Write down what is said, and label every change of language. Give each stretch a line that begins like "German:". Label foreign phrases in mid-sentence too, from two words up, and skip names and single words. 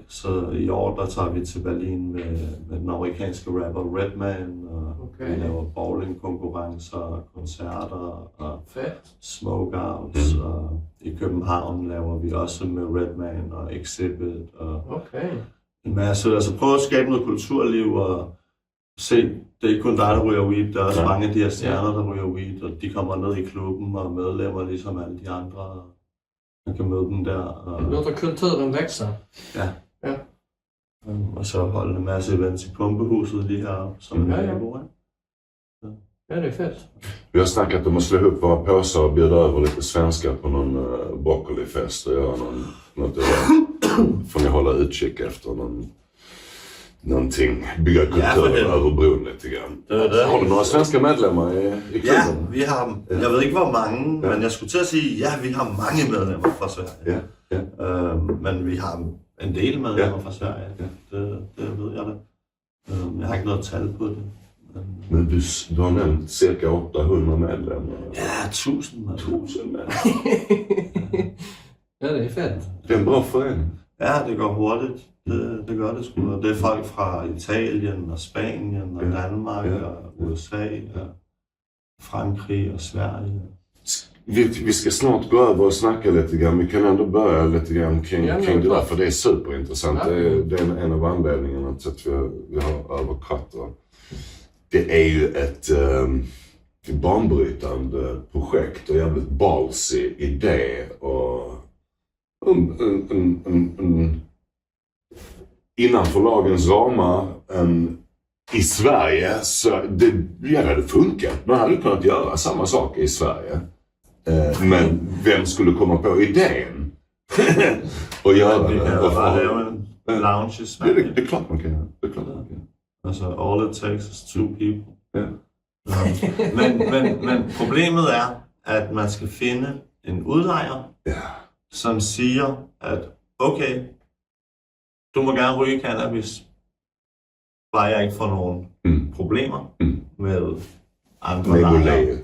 Danish: Så i år, der tager vi til Berlin med den amerikanske rapper Redman, og vi laver bowlingkonkurrencer, koncerter og smokeouts, og i København laver vi også med Redman og Exhibit og en masse. Altså prøve at skabe noget kulturliv og se, det er ikke kun dig, der ryger weed, der er også mange af de her stjerner, der ryger weed, og de kommer ned i klubben og medlemmer ligesom alle de andre. Man kan møde dem der. Og
Swedish: låter kulturen växa. Ja.
Danish: Og så holde en masse events i Pumpehuset lige heroppe, som er naboer.
Swedish: Ja, det är fett. Vi har snackat om att slå ihop våra påsar och bjuda över lite svenskar på någon broccolifest och göra något event. Får ni hålla utkik efter någonting, bygga kulturen över bron lite grann. Har du några svenska medlemmar i klubben?
Danish: Ja, vi har, jeg ved ikke hvor mange, men jeg skulle til at sige, ja, vi har mange medlemmer fra Sverige. Men vi har en del medlemmer fra Sverige, det ved jeg da. Jeg har ikke noget tal på det.
Swedish: Men du har nämnt cirka 800 medlemmar.
Danish: Ja, 1000 medlemmer.
Swedish: Ja, det är fett. Det är en bra förening.
Danish: Ja, det går hurtigt. Det gør det sgu. Det er folk fra Italien og Spanien og Danmark og USA og Frankrig og Sverige.
Swedish: Vi ska snart gå över och snacka lite grann. Vi kan ändå börja lite grann kring det där, för det är superintressant. Det är en av anledningarna till att vi har överkatt. Det är ju ett banbrytande projekt och jävligt ballsy idé och innanför lagens ramar i Sverige, så det hade funkat. Man hade kunnat göra samma sak i Sverige. Men vem skulle komma på idén och göra det? Det är en lounge i Sverige. Det är klart man kan göra. Det är klart man kan.
Danish: Altså,
English: all it takes is 2 people.
Danish: Men problemet er, at man skal finde en udlejer, som siger, at okay, du må gerne ryge cannabis, bare jeg ikke får nogen problemer med andre lejere.